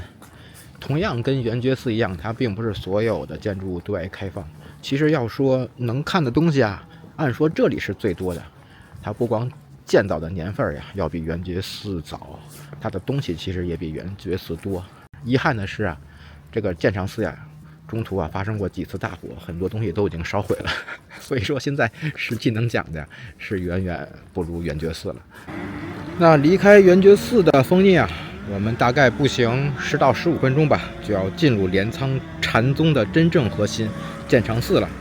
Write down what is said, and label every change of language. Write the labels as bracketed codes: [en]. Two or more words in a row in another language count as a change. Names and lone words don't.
[zh] 同樣跟圓覺寺一樣，它並不是所有的建築物對外開放。其實要說能看的東西啊，按說這裡是最多的。它不光建造的年份呀，要比圓覺寺早，它的東西其實也比圓覺寺多。遺憾的是啊，這個建長寺呀，中途啊發生過幾次大火，很多東西都已經燒毀了。所以說現在實際能講的是遠遠不如圓覺寺了。那離開圓覺寺的封印啊，我們大概步行10到15分鐘吧，就要進入鎌倉禪宗的真正核心建長寺了。